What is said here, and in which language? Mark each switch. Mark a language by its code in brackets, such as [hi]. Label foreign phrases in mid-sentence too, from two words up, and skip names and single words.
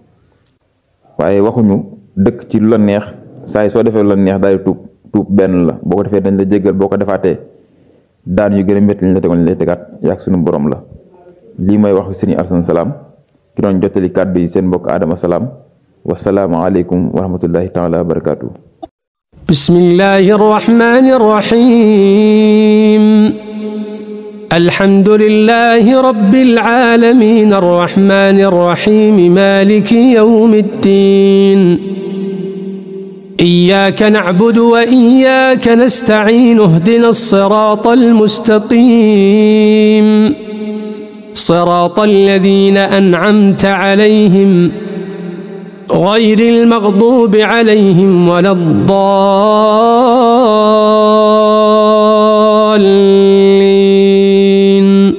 [wo] waaye waxuñu dëkk ci lu la neex saa yi soo defee lu la neex daal di tuub benn la boo ko defee dañ la jéggal boo ko defaatee daan yu gën a métti lañ la tegoon lay tegaat yaag suñu borom la lii may wax Sëriñ Alxasan Salaam ki doon jottali kàddu yi seen mbokk Adama Salaam [ar] والسلام عليكم ورحمة الله تعالى وبركاته. بسم الله الرحمن الرحيم الحمد لله رب العالمين الرحمن الرحيم مالك يوم الدين إياك نعبد وإياك نستعين اهدنا الصراط المستقيم صراط الذين أنعمت عليهم غير المغضوب عليهم ولا الضالين.